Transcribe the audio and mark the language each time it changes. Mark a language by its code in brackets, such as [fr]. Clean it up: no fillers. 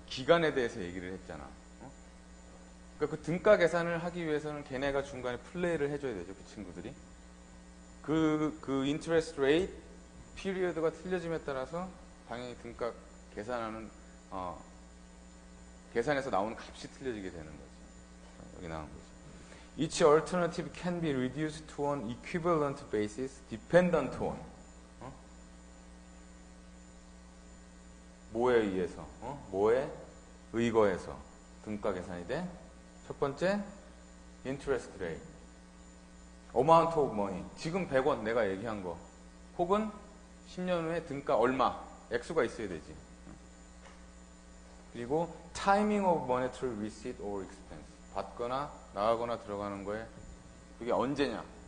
[ko] 기간에 대해서 얘기를 했잖아. 그러니까 그 등가 계산을 하기 위해서는 걔네가 중간에 플레이를 해줘야 되죠. 그 친구들이. 그 인트레스트 레이트 피리어드가 틀려짐에 따라서 당연히 등가 계산하는 계산에서 나오는 값이 틀려지게 되는 거죠. 여기 나온 거죠. [en] Each alternative can be reduced to an equivalent basis dependent on [ko] 뭐에 의해서 뭐에 의거해서 등가 계산이 돼? 첫 번째 [en] interest rate amount of money [ko] 지금 100원 내가 얘기한 거 혹은 10년 후에 등가 얼마 액수가 있어야 되지. 그리고 [en] timing of monetary receipt or expense [ko] 받거나 나가거나 들어가는 거에 그게 언제냐.